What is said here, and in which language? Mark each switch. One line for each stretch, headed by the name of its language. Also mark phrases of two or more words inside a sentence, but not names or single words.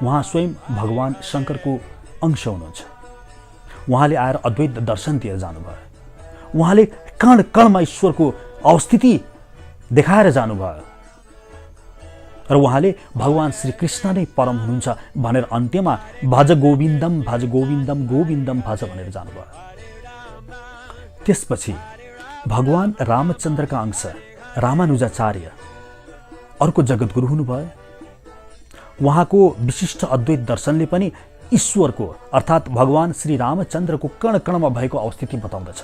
Nepali: उहाँ स्वयं भगवान शङ्करको अंश हुनुहुन्छ। उहाँले आएर अद्वैत दर्शन दिएर जानुभयो। उहाँले कण कणमा ईश्वरको अवस्थिति देखाएर जानुभयो र उहाँले भगवान श्रीकृष्ण नै परम हुनुहुन्छ भनेर अन्त्यमा
Sanskrit: भज गोविन्दम गोविन्दम भज
Nepali: भनेर जानुभयो। त्यसपछि भगवान रामचन्द्रका अंश रामानुजाचार्य अर्को जगतगुरु हुनुभयो। उहाँको विशिष्ट अद्वैत दर्शनले पनि ईश्वरको अर्थात् भगवान श्री रामचन्द्रको कण कणमा भएको अवस्थिति बताउँदछ।